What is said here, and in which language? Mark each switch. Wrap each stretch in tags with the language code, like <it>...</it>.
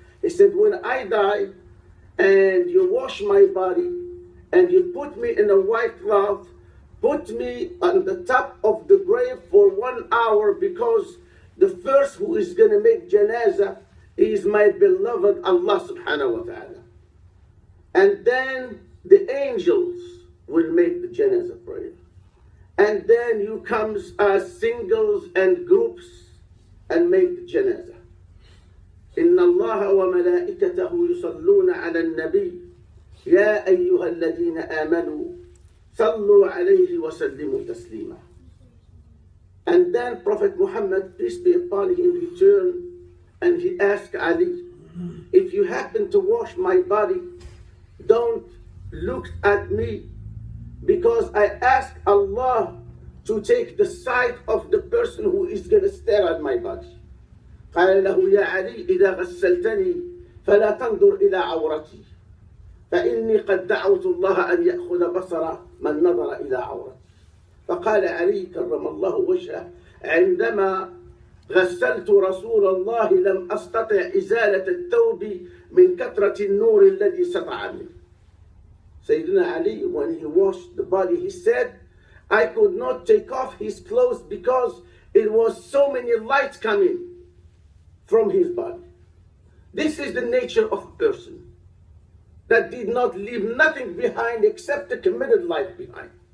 <en>He said, when I die and you wash my body and you put me in a white cloth, put me on the top of the grave for 1 hour, because the first who is going to make janazah is my beloved Allah subhanahu wa ta'ala. And then the angels will make the janazah prayer. And then you comes as singles and groups and make the janazah.</en> <ar>إن الله وملائكته يصلون على النبي يا أيها الذين آمنوا صلوا عليه وسلموا تسليما.</ar> <en>And then Prophet Muhammad, peace be upon him, returned and he asked Ali, if you happen to wash my body, don't look at me, because I ask Allah to take the sight of the person who is going to stare at my body.</en> <ar>قال له يا علي إذا غسلتني فلا تنظر إلى عورتي فإني قد دعوت الله أن يأخذ بصر من نظر إلى عورتي. فقال علي كرم الله وجهه عندما غسلت رسول الله لم أستطع إزالة الثوب من كثرة النور الذي سطع منه.</ar> <en>Sayyidina Ali, when he washed the body, he said, I could not take off his clothes because it was so many lights coming from his body. This is the nature of a person that did not leave nothing behind except a committed life behind.</en>